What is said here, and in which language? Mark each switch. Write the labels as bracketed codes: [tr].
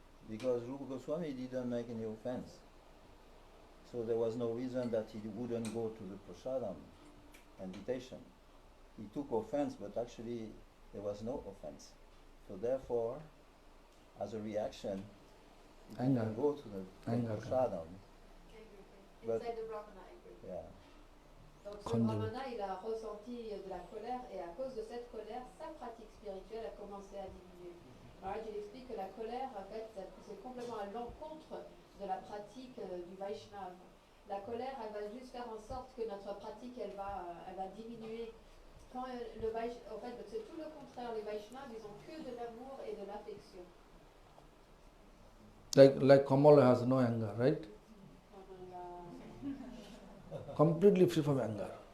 [en] Because Rupa Goswami didn't make any offense. So there was no reason that he wouldn't go to the prasadam invitation. He took offense, but actually there was no offense. So therefore, as a reaction, he didn't go to the prasadam. Inside the Brahmana, I agree. Yeah. [fr] Donc ce brahmana, il a ressenti de la colère et à cause de cette colère, sa pratique spirituelle a commencé à diminuer. Maharaj, il explique que la colère, en fait, c'est complètement à l'encontre de la pratique du Vaishnava. La colère, elle va juste faire en sorte que notre pratique, elle va diminuer. Quand en fait, c'est tout le contraire. Les Vaishnavas, ils ont que de l'amour et de l'affection. [en] Like Kamala has no anger, right? Completely free from anger.